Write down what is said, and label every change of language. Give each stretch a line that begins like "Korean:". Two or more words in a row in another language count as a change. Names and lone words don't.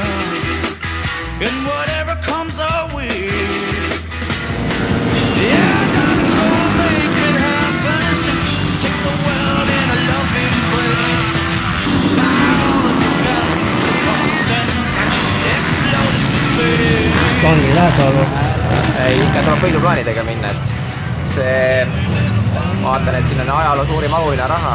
English: And whatever comes our way. Yeah, I gotta go make it happen. Take the world in a loving embrace. Fly all of the guns and explode into space.
Estonian: Stangi läheb alles. Ikka tuleb võiduplaanidega minna, et see, ma vaatan, et siin on ajaloo suurim auhiline raha.